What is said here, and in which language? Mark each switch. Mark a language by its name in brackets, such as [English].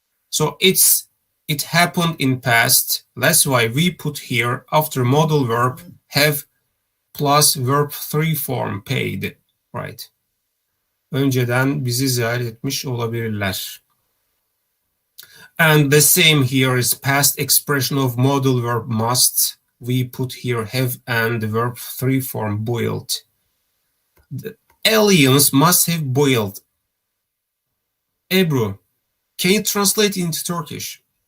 [English] So it happened in past. That's why we put here after modal verb have plus verb 3 form paid. Right. [Turkish] Önceden bizi ziyaret etmiş olabilirler. [English] And the same here is past expression of modal verb must. We put here have and the verb 3 form boiled. The aliens must have boiled. Ebru, can you translate into Turkish?